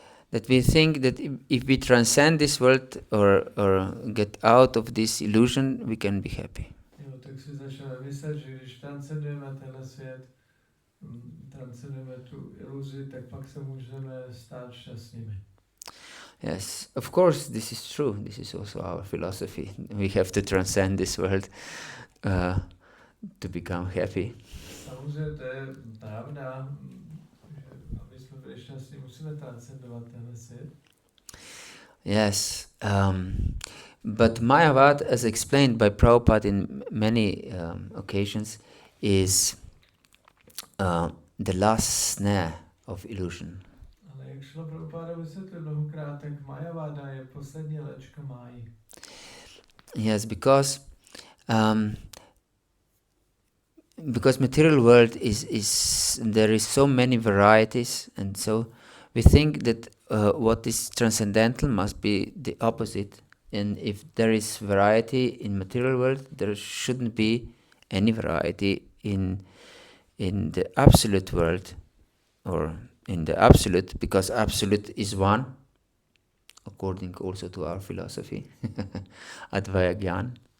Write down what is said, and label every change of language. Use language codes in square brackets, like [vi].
[en] that we think that if we transcend this world or get out of this illusion, we can be happy. [cs] Jo, tak si začneme myslet, že když transcendujeme tenhle svět, transcendujeme tu iluzi, tak pak se můžeme stát šťastnými. [en] Yes, of course, this is true. This is also our philosophy. We have to transcend this world to become happy. [cs] Samozřejmě to je pravda, že aby jsme byli šťastní, musíme transcendovat tenhle svět. [en] Yes, but Mayavada, as explained by Prabhupada in many occasions, is the last snare of illusion. [cs] Ale jak šlo Prabhupada vysvětlit mnohokrát, tak Mayavada je poslední léčka máji. [en] Yes, because material world is there is so many varieties, and so we think that what is transcendental must be the opposite. And if there is variety in material world, there shouldn't be any variety in the absolute world, or in the absolute, because absolute is one, according also to our philosophy, Advaya Gyan.